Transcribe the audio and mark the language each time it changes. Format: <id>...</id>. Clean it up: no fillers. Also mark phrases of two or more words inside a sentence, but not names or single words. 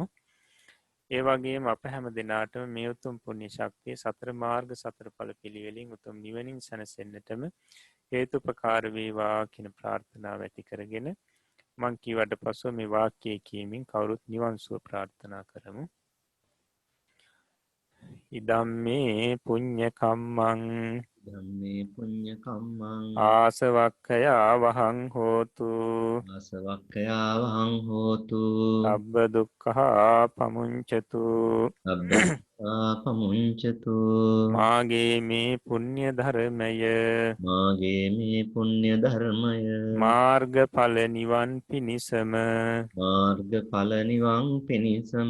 <si>ඒ වගේම අප හැම දිනාටම මේ උතුම් පුණ්‍ය ශක්තිය සතර මාර්ග සතර ඵල පිළිවෙලින් උතුම් නිවනින් සැනසෙන්නටම හේතුපකාර වේවා කියන ප්‍රාර්ථනාව ඇති කරගෙන මං කීවට පසුව මේ වාක්‍යය කියමින් කවුරුත් නිවන් සුව ප්‍රාර්ථනා කරමු.</si> <pi>ඉදම්මේ පුඤ්ඤ කම්මං ධම්මේ පුඤ්ඤ කම්මං ආසවක්ඛයා වහං හෝතු ආසවක්ඛයා වහං හෝතු සබ්බ දුක්ඛා පමුඤ්චතු සබ්බා පමුඤ්චතු</pi> <si>මාගේ මේ පුණ්‍ය ධර්මය මාගේ මේ පුණ්‍ය ධර්මය මාර්ගඵල නිවන් පිණිසම මාර්ගඵල නිවන් පිණිසම</si>